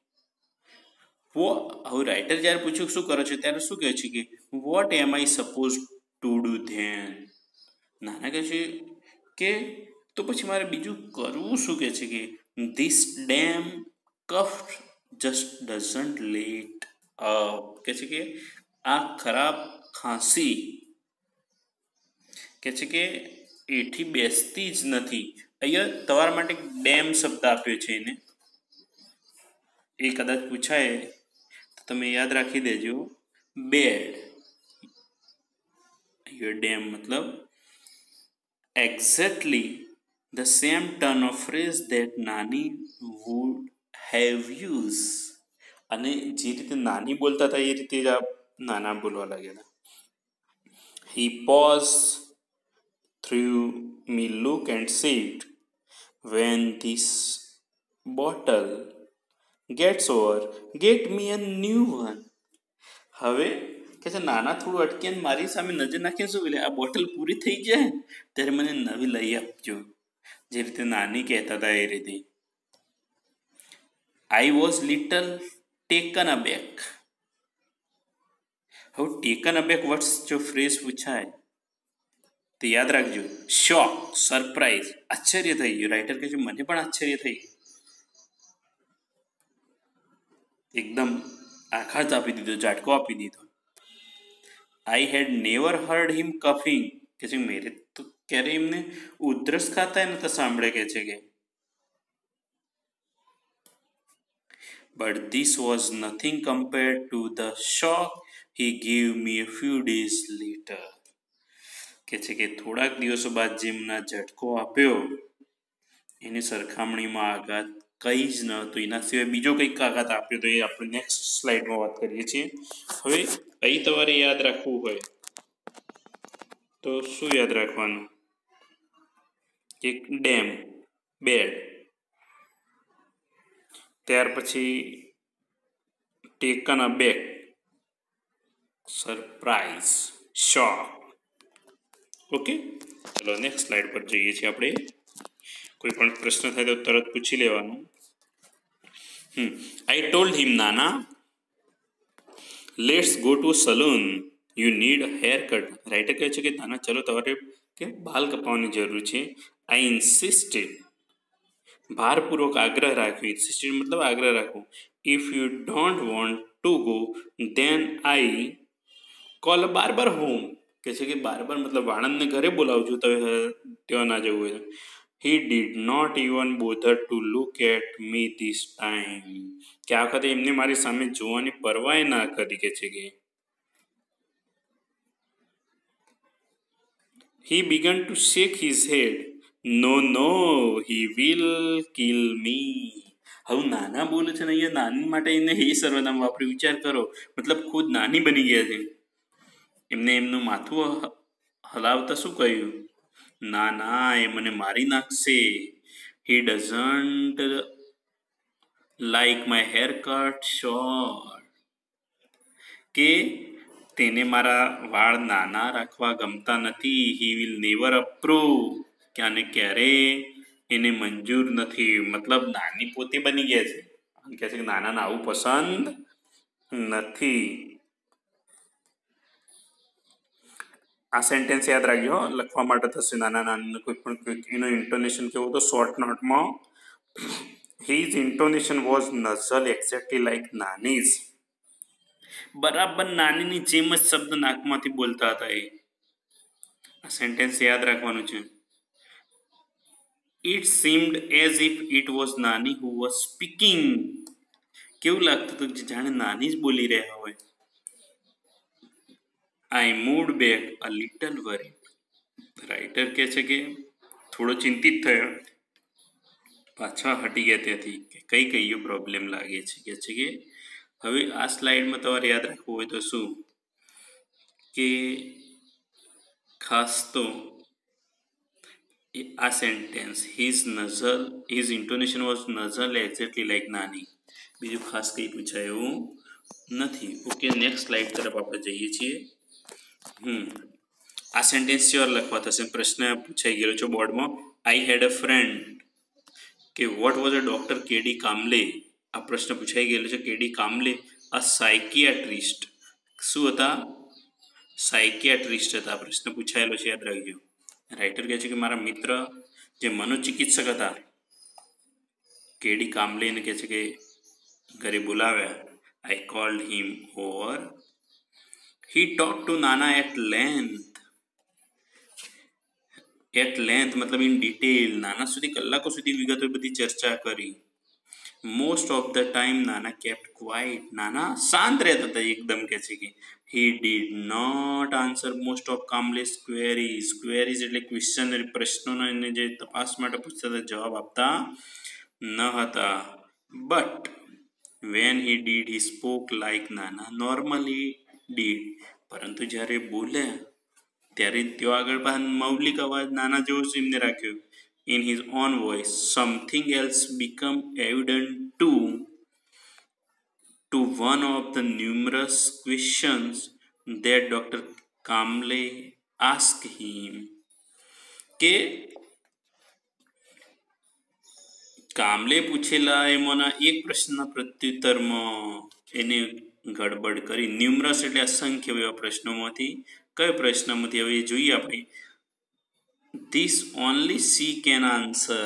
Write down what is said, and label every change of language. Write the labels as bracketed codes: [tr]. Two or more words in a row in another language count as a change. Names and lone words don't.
[gu] હવે રાઇટર જ્યારે પૂછ્યું શું કરો છો ત્યારે શું કહે છે કે [en] what am I suppose to do then [gu] નાના કહે છે કે તો પછી મારે બીજું કરવું શું કહે છે કે [en] this damn cough just doesn't let [gu] કે છે કે આ ખરાબ ખાંસી કે છે કે એઠી બેસતી જ નથી. અહીંયા તમારા માટે ડેમ શબ્દ આપ્યો છે એને, એ કદાચ પૂછાય તો તમે યાદ રાખી દેજો. બેડ, અહીંયા ડેમ મતલબ [en] exactly the same turn of phrase that Nani would have used. [gu] અને જે રીતે નાની બોલતા હતા એ રીતે જ આ નાના બોલવા લાગ્યા હતા. [en] He paused, threw me look and said, when this bottle gets over, get me a new one. [gu] હવે કે છે નાના થોડું અટકીને મારી સામે નજર નાખીને શું બોલે, આ બોટલ પૂરી થઈ જાય ત્યારે મને નવી લઈ આપજો. જે રીતે નાની કહેતા હતા એ રીતે. [en] I was little taken aback. [gu] હવે [en] taken aback [gu] વર્ડ્સ જો ફ્રેઝ પૂછાય તો યાદ રાખજો. શોક, સરપ્રાઇઝ, આશ્ચર્ય થઈ ગયું. રાઇટર કહે છે મને પણ આશ્ચર્ય થઈ ગયું, એકદમ આઘાત આપી દીધો, ઝાટકો આપી દીધો. [en] I had never heard him coughing. [gu] કે છે મેરે તો ક્યારે એમને ઉધરસ ખાતા નતા સાંભળે કે છે કે. [en] But this was nothing compared to the shock he gave me a few days later. [gu] કે છે કે થોડાક દિવસો બાદ જેમના ઝટકો આપ્યો એની સરખામણીમાં આઘાત કંઈ જ ન હતું. એના સિવાય બીજો કંઈક આઘાત આપ્યો તો એ આપણે [en] next slideમાં [gu] વાત કરીએ છીએ. હવે અહીં તમારે યાદ રાખવું હોય તો શું યાદ રાખવાનું કે ડેમ, બેડ, ત્યાર પછી [en] taken aback, [gu] સરપ્રાઇઝ, શોક. ઓકે, ચલો [en] next slide [gu] પર જઈએ છીએ આપણે. કોઈ પણ પ્રશ્ન થાય તો તરત પૂછી લેવાનું. [en] I told him, Nana, let's go to saloon. You need a haircut. [gu] રાઇટર કહે છે કે નાના ચલો તમારે કે બાલ કપાવવાની જરૂર છે. [en] I insisted. [gu] ભારપૂર્વક આગ્રહ રાખ્યો. insisted મતલબ આગ્રહ રાખવો. [en] If you don't want to go, then I call a barber home. [gu] કે છે કે બાર્બર મતલબ વાણંદને ઘરે બોલાવજો ત્યાં ના જવું હોય. [en] He did not even bother to look at me this time. [gu] કે આ વખતે એમને મારી સામે જોવાની પરવાય ના કરી. કે છે કે [en] he began to shake his head. No, no, he will kill me. [gu] હવે નાના બોલે છે ને અહીંયા નાની માટે એને હે સર્વનામ વાપરી. વિચાર કરો, મતલબ ખુદ નાની બની ગયા છે. એમને એમનું માથું હલાવતા શું કહ્યું, ના ના એ મને મારી નાખશે. [en] He doesn't like my haircut short. [gu] કે તેને મારા વાળ નાના રાખવા ગમતા નથી. [en] He will never approve. [gu] કે આને ક્યારે એને મંજૂર નથી. મતલબ નાની પોતે બની ગયા છે, કહે છે કે નાનાને આવું પસંદ નથી. આ સેન્ટેન્સ યાદ રાખજો, લખવા માટે થશે. નાના નાનીનો કોઈ પણ એનો ઇન્ટોનેશન કેવો તો [en] short noteમાં His intonation was nasal exactly like Nani's. [gu] બરાબર નાનીની જેમ જ શબ્દ નાકમાંથી બોલતા હતા એ. આ સેન્ટેન્સ યાદ રાખવાનું છે. [en] It seemed as if it was Nani who was speaking. [gu] કેવું લાગતું હતું જાણે નાની જ બોલી રહ્યા હોય. [en] I moved back a little worried. [gu] રાઇટર કહે છે કે થોડો ચિંતિત થયો, પાછા હટી ગયા ત્યાંથી કે કઈ કયો પ્રોબ્લેમ લાગે છે. કે છે કે હવે આ સ્લાઇડમાં તમારે યાદ રાખવું હોય તો શું કે ખાસ તો આ સેન્ટેન્સ [en] his intonation was nasal exactly like Nani. [gu] બીજું ખાસ કંઈ પૂછાય એવું નથી. ઓકે, [en] next slide [gu] તરફ આપણે જઈએ છીએ. આ સેન્ટેન્સ શ્યોર લખવા થશે. પ્રશ્ન પૂછાઈ ગયેલો છે બોર્ડમાં. [en] I had a friend. ke what was a doctor KD Kamle. [gu] આ પ્રશ્ન પૂછાઈ ગયેલો છે. કેડી કામલે [en] a psychiatrist. [gu] શું હતા? સાયકિયાટ્રિસ્ટ હતા. પ્રશ્ન પૂછાયેલો છે, યાદ રાખજો. રાઇટર કહે છે કે મારા મિત્ર જે મનોચિકિત્સક હતા કેડી કામલેને કહે છે કે ઘરે બોલાવ્યા [en] I called him over. He talked to Nana at length. at length [gu] મતલબ [en] in detail, [gu] નાના સુધી કલાકો સુધી વિગતો બધી ચર્ચા કરી. [en] most of the time Nana kept quiet, [gu] નાના શાંત રહેતા હતા એકદમ. કે છે કે [en] he did not answer most of Kamle's queries. [gu] ક્વેરીઝ એટલે ક્વેશ્ચનરી, પ્રશ્નોનો એને જે તપાસ માટે પૂછતા હતા જવાબ આપતા ન હતા. [en] બટ when he did he spoke like Nana normally did. [gu] પરંતુ જ્યારે બોલ્યા ત્યારે તેઓ આગળ મૌલિક અવાજ નાના જેવો જ એમને રાખ્યો. [en] In his own voice, something else became evident to one of the numerous questions that Dr. Kamble asked him. [gu] કે કામલે પૂછેલા એમાંના એક પ્રશ્નના પ્રત્યુત્તરમાં એને ગડબડ કરી. ન્યુમરસ એટલે અસંખ્ય એવા પ્રશ્નોમાંથી કયો પ્રશ્નમાંથી હવે જોઈએ આપણે. [en] this only she can answer.